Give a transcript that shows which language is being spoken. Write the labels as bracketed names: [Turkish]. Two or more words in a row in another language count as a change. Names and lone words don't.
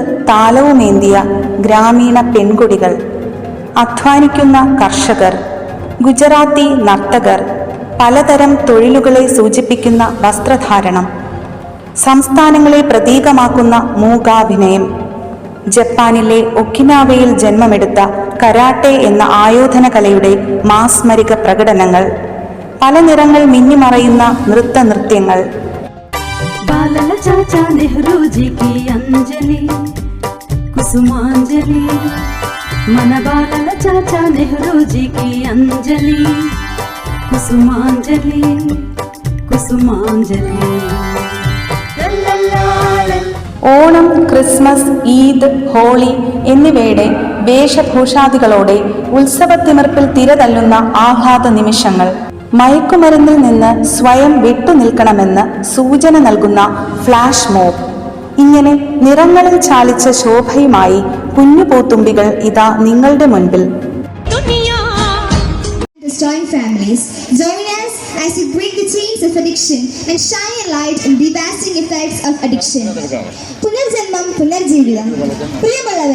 [Malayalam] താലവുമേന്തിയ ഗ്രാമീണ പെൺകുടികൾ, അധ്വാനിക്കുന്ന കർഷകർ, ഗുജറാത്തി നർത്തകർ, പലതരം തൊഴിലുകളെ സൂചിപ്പിക്കുന്ന വസ്ത്രധാരണം, സംസ്ഥാനങ്ങളെ പ്രതീകമാക്കുന്ന മൂകാഭിനയം, ജപ്പാനിലെ ഒക്കിനാവയിൽ ജന്മമെടുത്ത കരാട്ടെ എന്ന ആയോധന കലയുടെ മാസ്മരിക പ്രകടനങ്ങൾ, പല നിറങ്ങൾ മിന്നിമറയുന്ന നൃത്യങ്ങൾ. [Telugu] బాలల చాచా నెహ్రూజీ కి అంజలి కుసుమాంజలి, మన బాలల చాచా నెహ్రూజీ కి అంజలి కుసుమాంజలి కుసుమాంజలి. [Malayalam] ഓണം, ക്രിസ്മസ്, ഈദ്, ഹോളി എന്നിവയുടെ വേഷഭൂഷാദികളോടെ ഉത്സവത്തിമിർപ്പിൽ തിരതല്ലുന്ന ആഹ്ലാദ നിമിഷങ്ങൾ, മയക്കുമരുന്നിൽ നിന്ന് സ്വയം വിട്ടുനിൽക്കണമെന്ന് സൂചന നൽകുന്ന ഫ്ലാഷ് മോബ്, ഇങ്ങനെ നിറങ്ങളിൽ ചാലിച്ച ശോഭയുമായി കുഞ്ഞു പൂത്തുമ്പികൾ ഇതാ നിങ്ങളുടെ മുൻപിൽ. [English] As we break the chains of addiction and shine a light on devastating effects of addiction. [Malayalam] പുനർജന്മം പുനർജീവിതം.